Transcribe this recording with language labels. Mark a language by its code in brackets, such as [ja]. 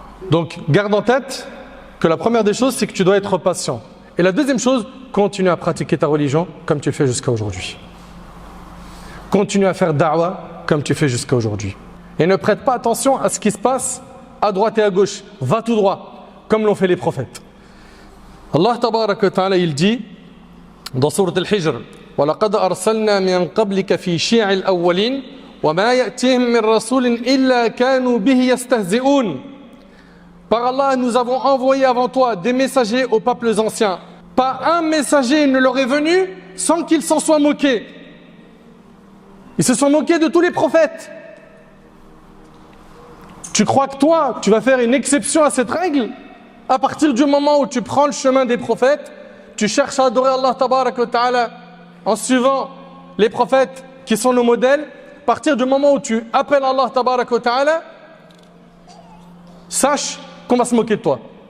[fr] Donc, garde en tête que la première des choses, c'est que tu dois être patient. Et la deuxième chose, continue à pratiquer ta religion comme tu fais jusqu'à aujourd'hui. Continue à faire da'wah comme tu fais jusqu'à aujourd'hui. Et ne prête pas attention à ce qui se passe à droite et à gauche. Va tout droit, comme l'ont fait les prophètes. Allah tabarak wa ta'ala, il dit dans sourate Al-Hijr, [ar] وَلَقَدْ أَرْسَلْنَا مِنْ قَبْلِكَ فِي شِيَعِ الْأَوَّلِينَ وَمَا يَأْتِيهِمْ مِنْ رَسُولٍ إِلَّا كَانُوا بِهِ يَسْتَهْزِئُونَ. [fr] Par Allah, nous avons envoyé avant toi des messagers aux peuples anciens. Pas un messager ne leur est venu sans qu'ils s'en soient moqués. Ils se sont moqués de tous les prophètes. Tu crois que toi, tu vas faire une exception à cette règle? À partir du moment où tu prends le chemin des prophètes, tu cherches à adorer Allah tabarak wa ta'ala en suivant les prophètes qui sont nos modèles, à partir du moment où tu appelles Allah tabarak wa ta'ala, sache qu'on va se moquer de toi.